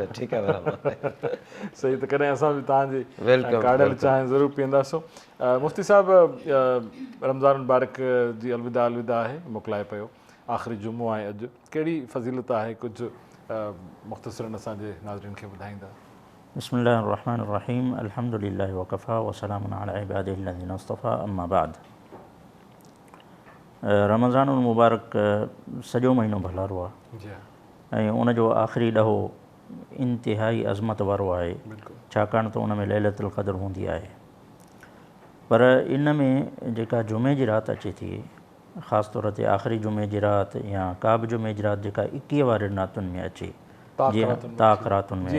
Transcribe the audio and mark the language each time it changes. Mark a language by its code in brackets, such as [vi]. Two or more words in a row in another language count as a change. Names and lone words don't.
[sd] ठीकु आहे बराबरि। सही। त कॾहिं असां बि तव्हांजी वेलकम काढ़ियल चांहि ज़रूरु पीअंदासीं। मुफ़्ती साहिबु रमज़ान मुबारक जी अलविदा आहे मोकिलाए पियो, आख़िरी जुमो आहे अॼु, कहिड़ी फ़ज़ीलत आहे कुझु मुख़्तसरन असांजे नाज़रीन खे ॿुधाईंदा? [ar] بسم الله الرحمن الرحيم, الحمد لله وكفى وسلام على عباده الذين اصطفى, أما بعد. [sd] रमज़ानुल मुबारक सॼो महीनो भलारो आहे ऐं उन जो आख़िरी ॾहो इंतिहाई अज़मत वारो आहे, छाकाणि त उन में लैलतुल क़द्र हूंदी आहे। पर इन में जेका जुमे जी राति अचे थी, ख़ासि तौर ते आख़िरी जुमे जी राति या का बि जुमे जी राति जेका 21 वारे रातुनि में अचे, जीअं ताक़ रातुनि में,